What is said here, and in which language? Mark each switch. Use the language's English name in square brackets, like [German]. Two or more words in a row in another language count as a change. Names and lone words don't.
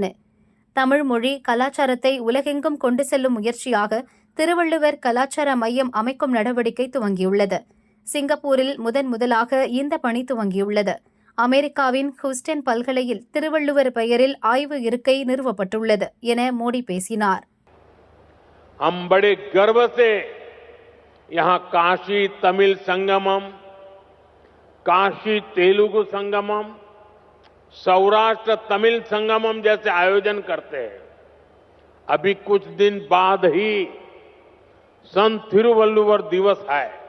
[Tamil] தமிழ் மொழி கலாச்சாரத்தை உலகெங்கும் கொண்டு செல்லும் முயற்சியாக திருவள்ளுவர் கலாச்சார மையம் அமைக்கும் நடவடிக்கை துவங்கியுள்ளது. சிங்கப்பூரில் முதலாக இந்த பணி துவங்கியுள்ளது. அமெரிக்காவின் ஹூஸ்டன் பல்கலையில் திருவள்ளுவர் பெயரில் ஆய்வு இருக்கை நிறுவப்பட்டுள்ளது என மோடி பேசினார். [Hindi] हम बड़े गर्व से यहां काशी तमिल संगमम, काशी तेलुगु संगमम, सौराष्ट्र तमिल संगमम जैसे आयोजन करते हैं. अभी कुछ दिन बाद ही संत थिरुवल्लुवर दिवस है.